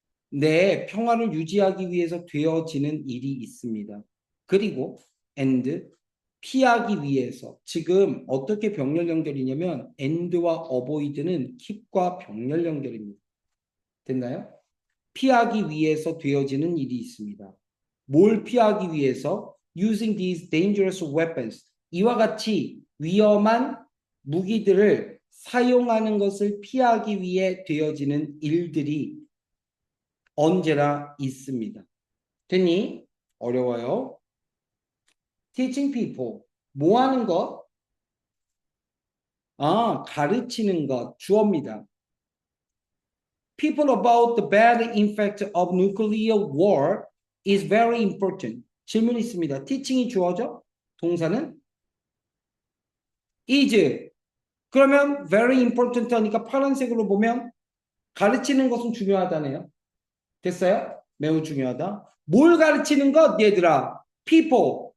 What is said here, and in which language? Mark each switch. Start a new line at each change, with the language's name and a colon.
Korean: 내 평화를 유지하기 위해서 되어지는 일이 있습니다. 그리고 and 피하기 위해서 지금 어떻게 병렬 연결이냐면 and와 avoid는 keep과 병렬 연결입니다. 됐나요? 피하기 위해서 되어지는 일이 있습니다. 뭘 피하기 위해서?
English: Using these dangerous weapons.
Korean: 이와 같이 위험한 무기들을 사용하는 것을 피하기 위해 되어지는 일들이 언제나 있습니다. 됐니? 어려워요.
English: Teaching people.
Korean: 뭐 하는 것? 가르치는 것. 주어입니다.
English: People about the bad effect of nuclear war is very important.
Korean: 질문 있습니다. teaching이 주어죠? 동사는? is. 그러면 very important 하니까 파란색으로 보면 가르치는 것은 중요하다네요. 됐어요? 매우 중요하다. 뭘 가르치는 것? 얘들아. people.